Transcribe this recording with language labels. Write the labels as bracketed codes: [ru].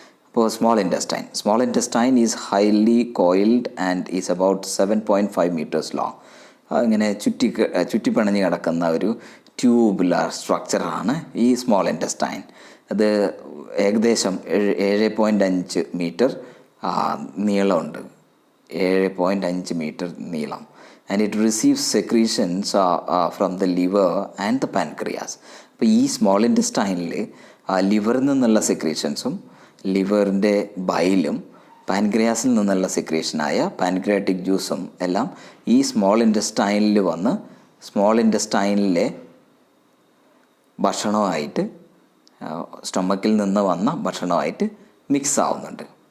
[en] അപ്പോൾ small intestine is highly coiled and is about 7.5 meters long. [ml] ഇങ്ങനെ ചുറ്റിപ്പിണഞ്ഞ് കിടക്കുന്ന ഒരു ട്യൂബുലാർ സ്ട്രക്ചറാണ് ഈ സ്മോൾ ഇൻറ്റസ്റ്റൈൻ. അത് ഏകദേശം 7.5 meter നീളമുണ്ട്, 7.5 meter നീളം. [en] And it receives secretions from the liver and the pancreas. [ml] അപ്പോൾ ഈ സ്മോൾ ഇൻറ്റസ്റ്റൈനിൽ ലിവറിൽ നിന്നുള്ള സെക്രീഷൻസും ലിവറിൻ്റെ ബൈലും പാൻക്രിയാസിൽ നിന്നുള്ള സെക്രീഷനായ പാൻക്രിയാറ്റിക് ജ്യൂസും എല്ലാം ഈ സ്മോൾ ഇൻറ്റസ്റ്റൈനിൽ വന്ന് സ്മോൾ ഇൻറ്റസ്റ്റൈനിലെ ഭക്ഷണമായിട്ട്, സ്റ്റൊമക്കിൽ നിന്ന് വന്ന ഭക്ഷണമായിട്ട് മിക്സ് ആവുന്നുണ്ട്.